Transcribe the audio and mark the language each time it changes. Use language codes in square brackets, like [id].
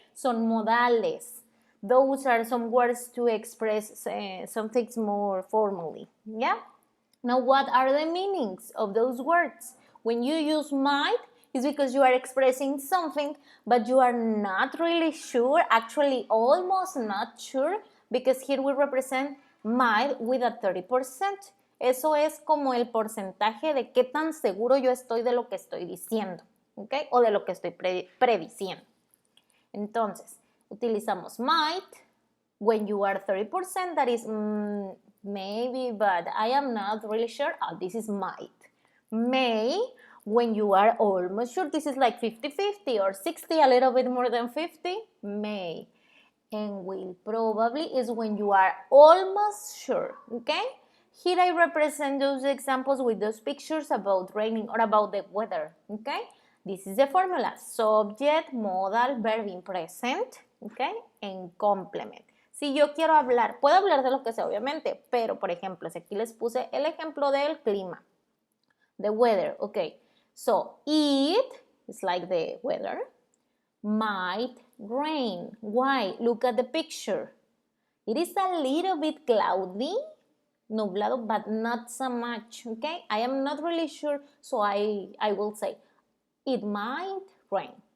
[en] Son modales. Those are some words to express some things more formally, yeah? Now, what are the meanings of those words? When you use might, it's because you are expressing something, but you are not really sure, actually almost not sure, because here we represent might with a 30%. [es] Eso es como el porcentaje de qué tan seguro yo estoy de lo que estoy diciendo, ¿ok? O de lo que estoy prediciendo. [en] Entonces, utilizamos might when you are 30%, that is maybe, but I am not really sure. Oh, this is might. May, when you are almost sure, this is like 50-50 or 60, a little bit more than 50, may. And will probably is when you are almost sure, okay? Here I represent those examples with those pictures about raining or about the weather, okay? This is the formula, subject, modal, verb in present, okay? En complement. [es] Si yo quiero hablar, puedo hablar de lo que sea obviamente, pero por ejemplo, si aquí les puse el ejemplo del clima, the weather, okay? [en] So, it is like the weather, might rain. Why? Look at the picture. It is a little bit cloudy, nublado, but not so much, okay? I am not really sure, so I will say it might rain.